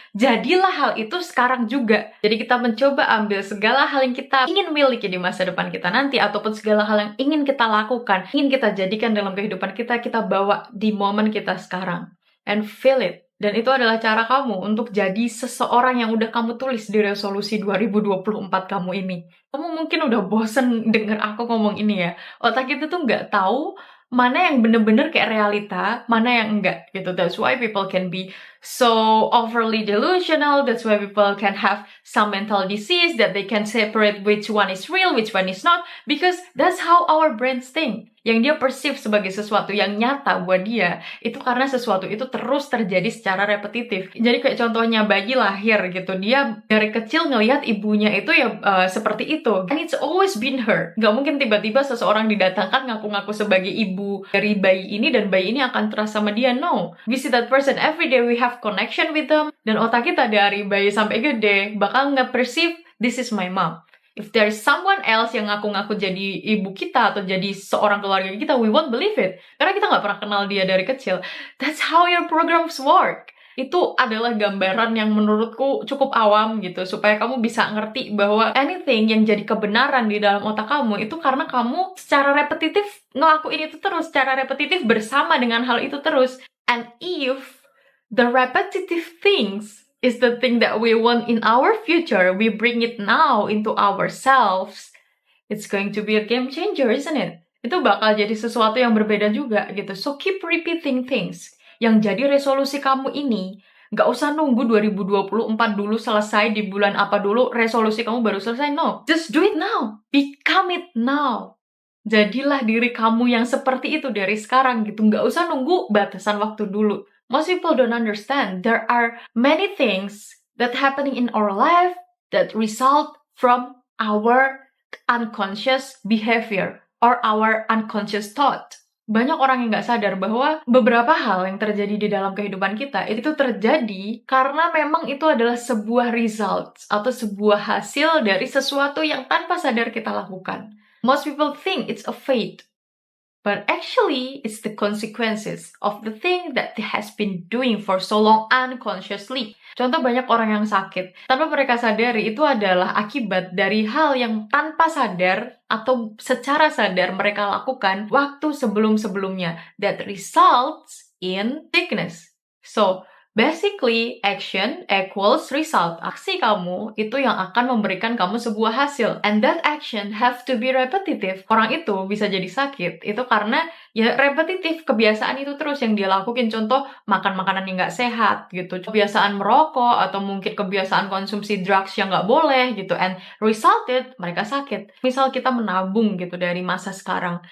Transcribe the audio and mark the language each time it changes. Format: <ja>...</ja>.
<id>Jadilah hal itu sekarang juga. Jadi kita mencoba ambil segala hal yang kita ingin miliki di masa depan kita nanti, ataupun segala hal yang ingin kita lakukan, ingin kita jadikan dalam kehidupan kita, kita bawa di momen kita sekarang.</id> <en>And feel it.</en> <id>Dan itu adalah cara kamu untuk jadi seseorang yang udah kamu tulis di resolusi 2024 kamu ini. Kamu mungkin udah bosen denger aku ngomong ini ya. Otak kita tuh nggak tahu mana yang bener-bener kayak realita, mana yang enggak gitu.</id> <en>That's why people can be so overly delusional. That's why people can have some mental disease that they can separate which one is real, which one is not. Because that's how our brains think.</en> <id>Yang dia perceive sebagai sesuatu yang nyata buat dia, itu karena sesuatu itu terus terjadi secara repetitif. Jadi kayak contohnya bayi lahir gitu, dia dari kecil ngelihat ibunya itu ya seperti itu.</id> <en>And it's always been her.</en> <id>Gak mungkin tiba-tiba seseorang didatangkan ngaku-ngaku sebagai ibu dari bayi ini dan bayi ini akan trust sama dia.</id> <en>No. We see that person every day, we have connection with them.</en> <id>Dan otak kita dari bayi sampai gede bakal nge-perceive</id> <en>this is my mom. If there is someone else</en> <id>yang ngaku-ngaku jadi ibu kita atau jadi seorang keluarga kita,</id> <en>we won't believe it.</en> <id>Karena kita nggak pernah kenal dia dari kecil.</id> <en>That's how your programs work.</en> <id>Itu adalah gambaran yang menurutku cukup awam gitu, supaya kamu bisa ngerti bahwa anything yang jadi kebenaran di dalam otak kamu itu karena kamu secara repetitif ngelakuin itu terus, secara repetitif bersama dengan hal itu terus.</id> <en>And if the repetitive things is the thing that we want in our future, we bring it now into ourselves, it's going to be a game changer, isn't it?</en> <id>Itu bakal jadi sesuatu yang berbeda juga gitu.</id> <en>So keep repeating things.</en> <id>Yang jadi resolusi kamu ini, gak usah nunggu 2024 dulu selesai, di bulan apa dulu resolusi kamu baru selesai.</id> <en>No, just do it now. Become it now.</en> <id>Jadilah diri kamu yang seperti itu dari sekarang gitu. Gak usah nunggu batasan waktu dulu.</id> <en>Most people don't understand. There are many things that happening in our life that result from our unconscious behavior or our unconscious thought.</en> <id>Banyak orang yang nggak sadar bahwa beberapa hal yang terjadi di dalam kehidupan kita itu terjadi karena memang itu adalah sebuah result atau sebuah hasil dari sesuatu yang tanpa sadar kita lakukan.</id> <en>Most people think it's a fate. But actually, it's the consequences of the thing that they has been doing for so long unconsciously.</en> <id>Contoh banyak orang yang sakit, tanpa mereka sadari itu adalah akibat dari hal yang tanpa sadar atau secara sadar mereka lakukan waktu sebelum-sebelumnya.</id> <en>That results in sickness. So, basically, action equals result.</en> <id>Aksi kamu itu yang akan memberikan kamu sebuah hasil.</id> <en>And that action have to be repetitive.</en> <id>Orang itu bisa jadi sakit, itu karena ya repetitif, kebiasaan itu terus yang dia lakuin. Contoh, makan makanan yang nggak sehat gitu. Kebiasaan merokok, atau mungkin kebiasaan konsumsi drugs yang nggak boleh gitu.</id> <en>And resulted,</en> <id>mereka sakit. Misal kita menabung gitu dari masa sekarang.</id>